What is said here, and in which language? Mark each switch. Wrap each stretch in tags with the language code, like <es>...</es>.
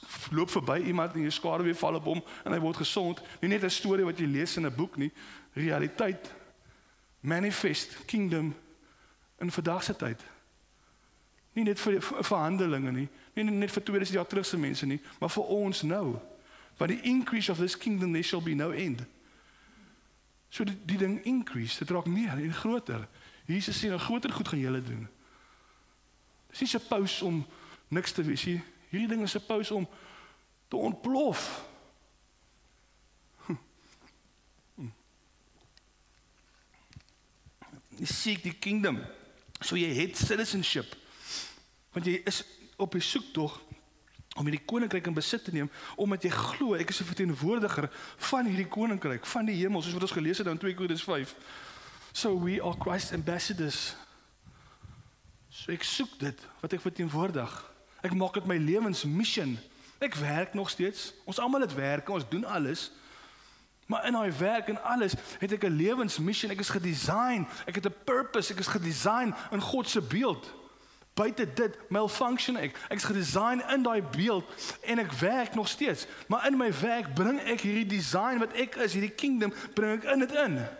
<af>Loop verby iemand en jy skade weer val op hom en hy word gesond. Nie net 'n storie wat jy lees in 'n boek nie, realiteit, manifest, kingdom in vandag se tyd. Nie net vir verhandelinge nie net vir 2000 jaar terug se mense nie, maar vir ons nou.</af> <en>By the increase of this kingdom there shall be no end.</en> <af>So die ding increase, dit raak meer en groter. Jesus sê, 'n groter goed gaan julle doen. Dis nie 'n pause om niks te wees nie. Hierdie ding is 'n pause om te ontplof. Jy seek die kingdom. So jy het citizenship. Want jy is op 'n soektog om hierdie koninkryk in besit te neem, omdat jy glo ek is 'n verteenwoordiger van hierdie koninkryk, van die hemel, soos wat ons gelees het in 2 Korintiërs 5.</af> <en>So we are Christ ambassadors.</en> <af>So ek soek dit wat ek verteenwoordig. Ek maak dit my lewensmissie. Ek werk nog steeds. Ons almal het werk, ons doen alles. Maar in daai werk en alles het ek 'n lewensmissie. Ek is gedesign. Ek het 'n purpose. Ek is gedesign in God se beeld. Buite dit malfunction ek. Ek is gedesign in daai beeld en ek werk nog steeds. Maar in my werk bring ek hierdie design wat ek is, hierdie kingdom, bring ek in dit in.</af>